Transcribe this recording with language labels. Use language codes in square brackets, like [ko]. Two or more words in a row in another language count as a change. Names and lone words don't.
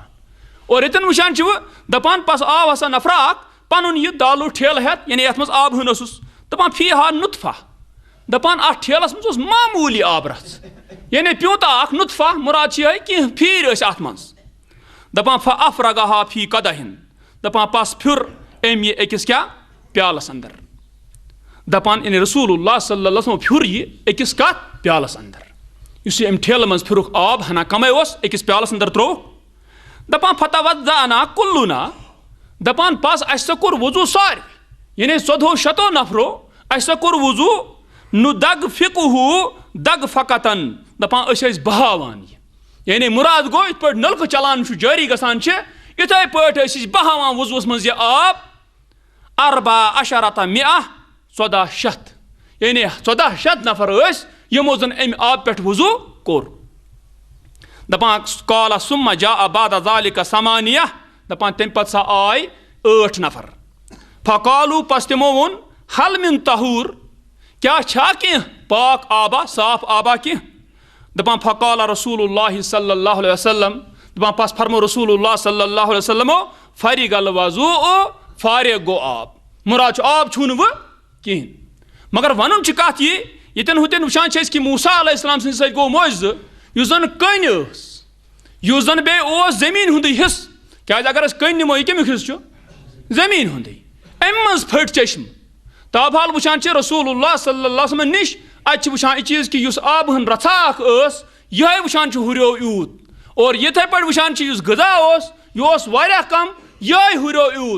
[ks] اور ییٚتٮ۪ن وٕچھان چھِوٕ دپان پس آو ہسا نفرا اکھ پنُن یہِ دالوٗ ٹھیلہٕ ہٮ۪تھ یعنی یتھ منٛز آبہٕ ہن اوسُس دپان [ar] فی ہا نُطفہ [ks] دپان اتھ ٹھیلس منٛز اوس معموٗلی آب رژھ یعنی پیوٗنٛتاہ اکھ نُطفہ مراد چھِ یِہوٚے کینٛہہ پھیٖرۍ ٲسۍ اتھ منٛز. دپان [ar] فافرغہا فی قدحن [ks] دپان پس پھیُر أمۍ یہِ أکِس کیٛاہ پیالس انٛدر. دپان یعنی [ar] رسول اللہ صلی اللہ علیہ وسلم [ks] پھیُر یہِ أکِس کتھ پیالس انٛدر. یُس یہِ أمۍ ٹھیلہٕ منٛز پھیُرُکھ آب ہنا کمے اوس أکِس پیالس انٛدر ترووُکھ. دپان [ar] فتوضأنا کُلُنا [ks] دپان پس اسہِ سا کوٚر وضوٗ سارِوٕے یعنی 1400 نفرو اسہِ سا کوٚر وضوٗ نُ دگ فِقہوٗ دگ فقتن دپان أسۍ ٲسۍ بہاوان یہِ یعنی مراد گوٚو یِتھ پٲٹھۍ نلکہٕ چلان چھُ جٲری گژھان چھِ یِتھٕے پٲٹھۍ ٲسۍ أسۍ بہاوان وضوٗوس منٛز یہِ آب 14 مئة 1400 یعنی 1400 نفر ٲسۍ یِمو زن امہِ آبہٕ پٮ۪ٹھ وضوٗ کوٚر. دپان [ar] قال ثم جاء بعد ذلك 8 [ks] دپان تمہِ پتہٕ سا آے 8 نفر. فقالوا پس تِمو ووٚن [ar] حل من طہوٗر [ks] کیٛاہ چھا کینٛہہ پاک آبا صاف آبا کینٛہہ. دپان [ar] فقال رسول اللہ صلی اللہ علیہ وسلم [ks] دپان پس فرمو [ar] رسول اللہ صلی اللہ علیہ وسلمو فرغ الوضوء [ks] فارغ گوٚو آب مراد چھُ آب چھُو نہٕ وۄنۍ کِہینۍ. مگر ونُن چھِ کتھ یہِ ییٚتٮ۪ن ہُتٮ۪ن وٕچھان چھِ أسۍ کہِ موسیٰ [ar] علیہ السلام [ks] سٕنٛدِ سۭتۍ گوٚو معجزٕ یُس زن کٔنۍ ٲس یُس زن بیٚیہِ اوس زٔمیٖن ہُنٛدُے حصہٕ کیٛازِ اگر أسۍ کٔنۍ نِمو یہِ کمیُک حصہٕ چھُ زٔمیٖن ہُنٛدُے. امہِ منٛز پھٔٹۍ چشمہٕ تابحال وٕچھان چھِ [ar] رسول اللہ صلی اللہ علیہ وسلم [ks] نِش اتہِ چھِ وٕچھان یہِ چیٖز کہِ یُس آبہٕ ہن رژھا اکھ ٲس یِہوٚے وٕچھان چھُ ہُریو یوٗت اور یِتھٕے پٲٹھۍ وٕچھان چھِ یُس غذا اوس یہِ اوس واریاہ کم یِہوٚے ہُریو یوٗت.